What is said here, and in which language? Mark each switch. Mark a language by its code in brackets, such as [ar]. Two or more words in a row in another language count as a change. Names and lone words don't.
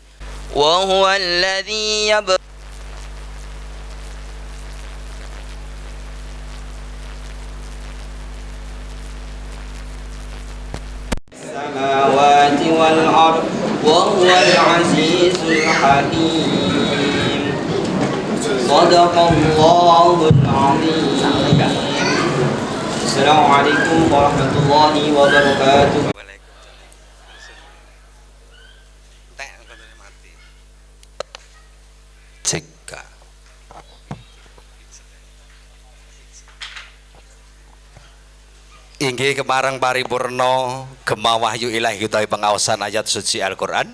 [ar] وهو الذي السماوات والأرض وهو العزيز الحكيم. صدق الله العظيم. السلام عليكم ورحمة الله وبركاته. Cekka. [jv] Inggih kemarang paripurna Gema Wahyu Ilahi utawi pengaosan ayat suci Al-Qur'an.